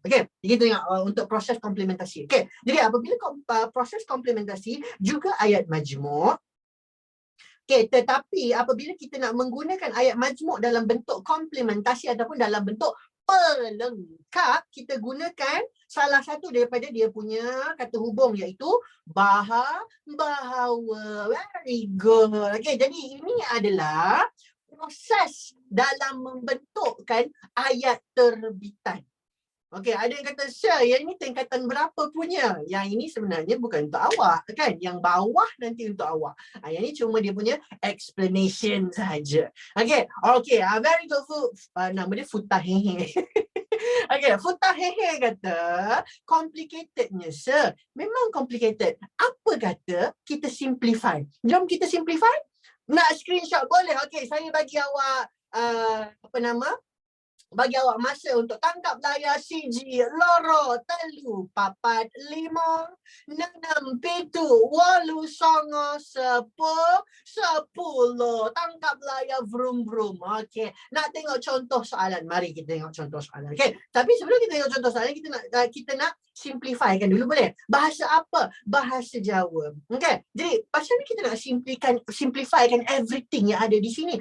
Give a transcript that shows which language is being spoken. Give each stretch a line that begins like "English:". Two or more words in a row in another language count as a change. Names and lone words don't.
Malay: Okey, kita tengok untuk proses komplementasi. Okey, jadi apabila proses komplementasi juga ayat majmuk. Okey, tetapi apabila kita nak menggunakan ayat majmuk dalam bentuk komplementasi ataupun dalam bentuk pelengkap, kita gunakan salah satu daripada dia punya kata hubung iaitu bahawa.
English: Very good.
Malay: Okey, jadi ini adalah proses dalam membentukkan ayat terbitan. Okey, ada yang kata, Sir, yang ini tingkatan berapa punya? Yang ini sebenarnya bukan untuk awak, kan? Yang bawah nanti untuk awak. Yang ini cuma dia punya explanation saja. Okey,
English: very good.
Malay: Nama dia Futahehe. Okey, Futahehe kata, complicatednya, Sir. Memang complicated. Apa kata kita simplify? Jom kita simplify. Nak screenshot boleh? Okey, saya bagi awak bagi awak masa untuk tangkap layar
Javanese: siji, loro, telu, papat, lima, enam, pitu, walu, songo,
Malay: sepuluh. Tangkap layar vroom vroom. Okey, nak tengok contoh soalan. Mari kita tengok contoh soalan. Okey, tapi sebelum kita tengok contoh soalan, kita nak simplifykan dulu, boleh? Bahasa apa? Bahasa Jawa. Okey, jadi pasal ni kita nak simplifykan everything yang ada di sini.